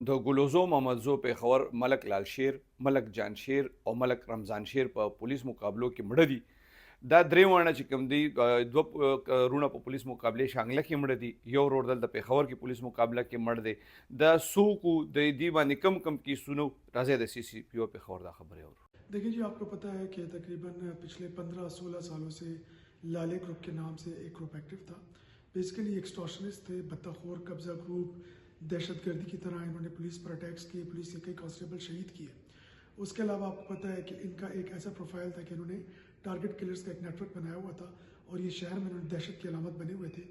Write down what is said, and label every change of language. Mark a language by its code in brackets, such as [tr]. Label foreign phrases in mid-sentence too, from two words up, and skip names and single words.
[ps] د ګلوزو محمدزو پیښور ملک لال شیر، ملک جان شیر او ملک رمضان شیر په پولیس مقابلو کې مړه دي. دا درې واړه چې کوم دي دوه رونه په پولیس مقابله شانګله کې مړه دي، یو ورور دلته پیښور کې پولیس مقابله کې مړ دی. دا څوک د دې باندې کم کیسونو راځي د سی سی پی او پیښور دا خبره اورو. [ur] دیکھیے جی، آپ کو پتا ہے کہ تقریباً پچھلے 15-16 سالوں سے لالے گروپ کے نام سے ایک [en] group active [ur] تھا. [en] basically extortionists [ur] تھے، بھتہ خور قبضہ گروپ، دہشت گردی کی طرح انہوں نے پولیس پر اٹیکس کیے، پولیس کے کئی کانسٹیبل شہید کیے. اس کے علاوہ آپ کو پتا ہے کہ ان کا ایک ایسا پروفائل تھا کہ انہوں نے [en] target killers [ur] کا ایک نیٹ ورک بنایا ہوا تھا اور یہ شہر میں انہوں نے دہشت کی علامت بنے ہوئے تھے.